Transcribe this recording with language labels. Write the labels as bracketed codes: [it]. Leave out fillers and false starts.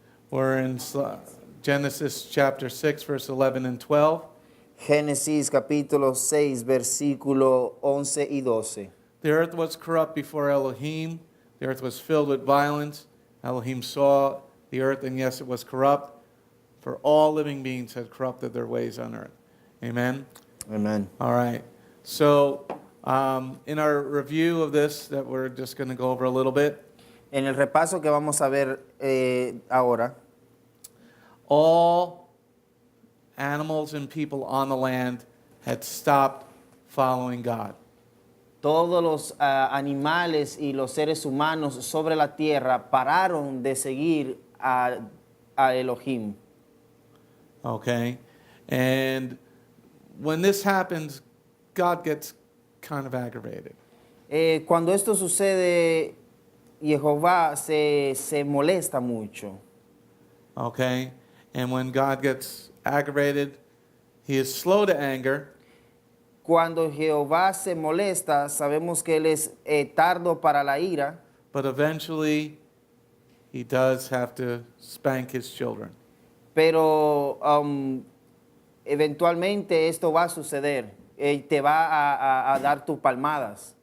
[en] We're in Genesis chapter 6, verse 11 and 12. [es] Génesis capítulo 6, versículo 11 y 12. [en] The earth was corrupt before Elohim. The earth was filled with violence. Elohim saw the earth, and yes, it was corrupt, for all living beings had corrupted their ways on earth. Amen? Amen. All right. So, in our review of this, that we're just going to go over a little bit, [es] En el repaso que vamos a ver ahora, [en] all animals and people on the land had stopped following God. [es] todos los animales y los seres humanos sobre la tierra pararon de seguir a Elohim. [en] Okay? And when this happens, God gets kind of aggravated. [es] Cuando esto sucede, Jehová se molesta mucho. [en] Okay? And when God gets aggravated, He is slow to anger. [es] Cuando Jehová se molesta, sabemos que Él es tardo para la ira, [en] But eventually, He does have to spank His children. [es] pero eventualmente esto va a suceder. Él te va a dar tus palmadas.